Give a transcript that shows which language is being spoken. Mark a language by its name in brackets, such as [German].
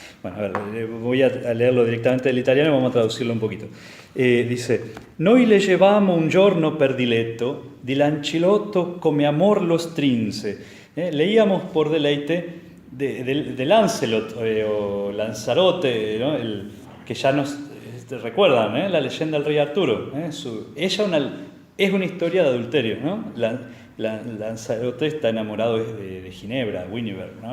[Spanish] Bueno, a ver, voy a leerlo directamente del italiano y vamos a traducirlo un poquito. [Italian] Dice, noi leggevamo un giorno per diletto di Lancelotto come amor lo strinse. [Spanish] Leíamos por deleite de Lancelot o Lanzarote, ¿no? Que ya nos recuerdan, la leyenda del rey Arturo. Ella es una historia de adulterio, ¿no? Lanzarote está enamorado de Ginebra, Guinevere, ¿no?